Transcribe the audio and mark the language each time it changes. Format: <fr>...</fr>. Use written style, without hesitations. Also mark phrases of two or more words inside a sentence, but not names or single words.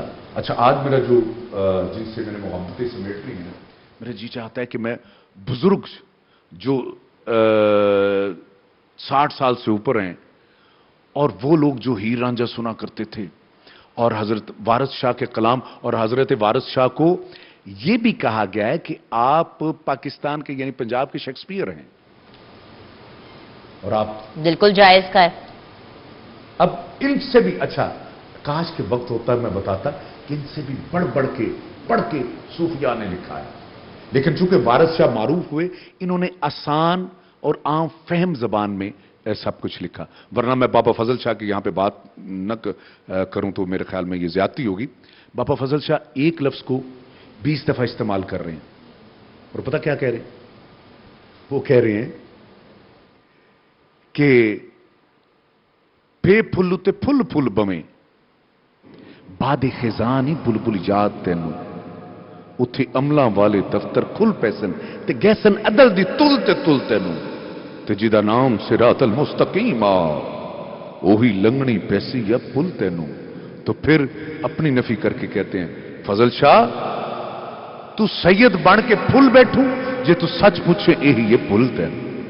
<ur>اچھا آج میرا جو جن سے میں نے محبتیں سمیٹ لی ہیں, میرا جی چاہتا ہے کہ میں بزرگ جو 60 سال سے اوپر ہیں اور وہ لوگ جو ہیر رانجھا سنا کرتے تھے اور حضرت وارث شاہ کے کلام, اور حضرت وارث شاہ کو یہ بھی کہا گیا ہے کہ آپ پاکستان کے یعنی پنجاب کے شیکسپیئر ہیں, اور آپ بالکل جائز کا ہے. اب ان سے بھی اچھا کاش کے وقت ہوتا ہے میں بتاتا کہ ان سے بھی بڑھ کے صوفیاء نے لکھا ہے. لیکن چونکہ وارث شاہ معروف ہوئے، انہوں نے آسان اور عام فہم زبان میں سب کچھ لکھا. ورنہ میں بابا فضل شاہ کی یہاں پہ بات نہ کروں تو میرے خیال میں یہ زیادتی ہوگی. بابا فضل شاہ ایک لفظ کو 20 دفعہ استعمال کر رہے ہیں، اور پتہ کیا کہہ رہے ہیں? وہ کہہ رہے ہیں کہ</ur> <pa>بے پھل تے پھل پھل بوے بادِ خزانی بلبل یاد تینوں اتھے عملاں والے دفتر کھل پیسن تے گیسن عدل دی تل تینوں تے جیدا نام</pa> <ar>صراط المستقيم</ar> <pa>آ اوہی لنگھنی پیسی یا پل تینوں.</pa> <ur>تو پھر اپنی نفی کر کے کہتے ہیں</ur> <pa>فضل شاہ تو سید بن کے پھل بیٹھو جے تو سچ پچھے یہی یہ پل تینوں.</pa>